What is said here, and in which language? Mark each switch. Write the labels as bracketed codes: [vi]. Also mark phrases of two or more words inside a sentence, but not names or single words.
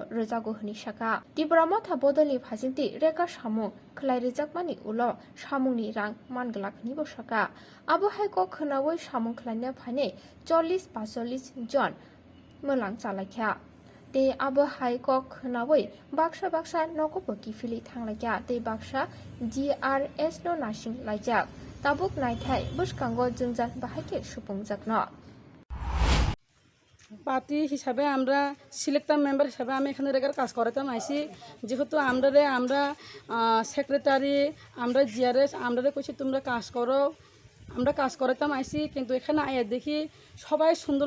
[trp] रोजागो हनि साका त्रिपुरामा थाबोदनि फासिंति रेगा सामुं खलाइ रेजाकमानि उल सामुंनि रां मानगलाखनि बसाका आबो हायको खोनावै सामुं खलाइना फाने 40-45 जन मोलां चालाइखा ते आबो हायको खोनावै बाक्सा नगबो किफिलि थांलाइखा ते बाक्सा GRS नो नासिं लाइजाक ताबुक नायथाय बुसकांगो जोंजान बाहायके सुफुंजाकनो [bn] পার্টি হিসাবে আমরা [en] selector member [bn] হিসাবে আমি এখানে রেগার কাজ করাতাম আইসি যেহেতু আমরা সেক্রেটারি আমরা জিআরএস আমরা কইছি তোমরা কাজ করো আমরা কাজ করাতাম আইসি কিন্তু এখানে আয়া দেখি সবাই সুন্দর